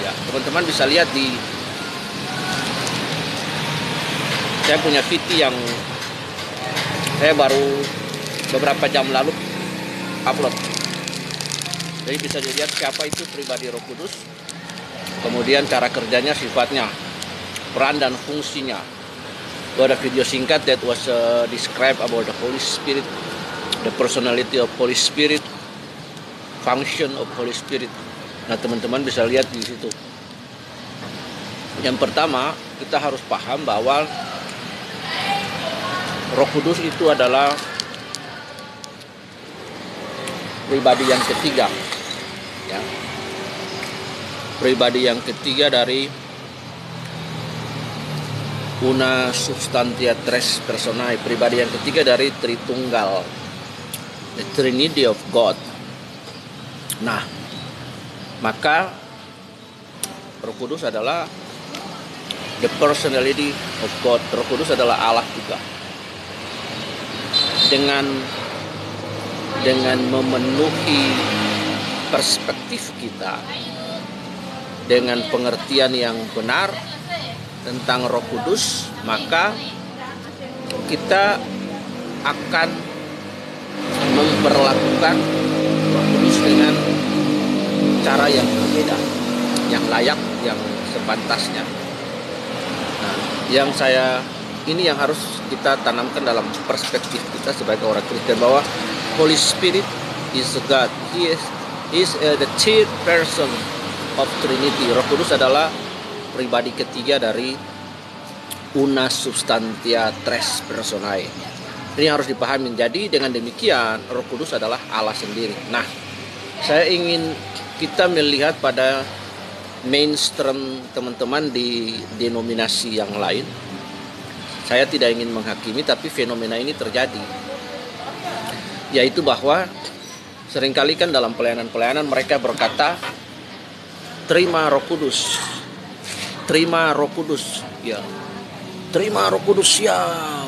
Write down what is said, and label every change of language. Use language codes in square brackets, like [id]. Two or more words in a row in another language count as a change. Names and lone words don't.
[id] Ya, teman-teman bisa lihat saya punya VT yang saya baru beberapa jam lalu upload. Jadi bisa dilihat siapa itu pribadi Roh Kudus, kemudian cara kerjanya, sifatnya, peran dan fungsinya. Ada video singkat [en] that was described about the Holy Spirit, the personality of Holy Spirit, function of Holy Spirit. [id] Nah, teman-teman bisa lihat di situ. Yang pertama, kita harus paham bahwa Roh Kudus itu adalah pribadi yang ketiga. Ya, pribadi yang ketiga dari [la] una substantia tres personae, [id] pribadi yang ketiga dari Tritunggal, [en] the Trinity of God. [id] Nah, maka Roh Kudus adalah [en] the personality of God. [id] Roh Kudus adalah Allah juga. Dengan memenuhi perspektif kita, dengan pengertian yang benar tentang Roh Kudus, maka kita akan memperlakukan Roh Kudus dengan cara yang berbeda, yang layak, yang sepantasnya. Nah, ini yang harus kita tanamkan dalam perspektif kita sebagai orang Kristen, bahwa [en] Holy Spirit is God. He is the third person of Trinity. [id] Roh Kudus adalah pribadi ketiga dari [la] una substantia tres personae. [id] Ini harus dipahami. Jadi dengan demikian Roh Kudus adalah Allah sendiri. Nah, saya ingin kita melihat pada mainstream teman-teman di denominasi yang lain. Saya tidak ingin menghakimi, tapi fenomena ini terjadi, yaitu bahwa seringkali kan dalam pelayanan-pelayanan mereka berkata, terima Roh Kudus, terima Roh Kudus, ya, terima Roh Kudus, siap.